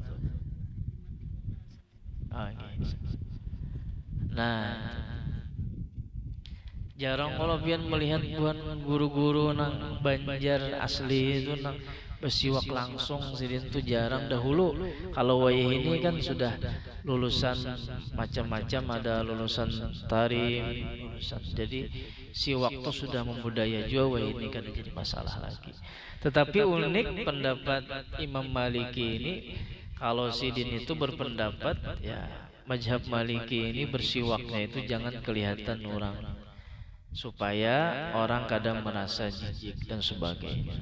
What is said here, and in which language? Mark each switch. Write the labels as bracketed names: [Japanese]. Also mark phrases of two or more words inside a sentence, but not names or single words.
[Banjar] Nah, jarang kalau pian melihat buat guru-guru nang Banjar asli itu nang bersiwak langsung sidin tuh jarang. [Indonesian] Dahulu kalau wayah ini kan sudah lulusan macam-macam, ada lulusan tarim, jadi siwak tuh sudah membudaya juga, wayah ini kan jadi masalah lagi. Tetapi unik pendapat Imam Maliki ini, kalau sidin itu berpendapat ya mazhab Maliki ini bersiwaknya itu jangan kelihatan orang, supaya orang kadang merasa jijik dan sebagainya.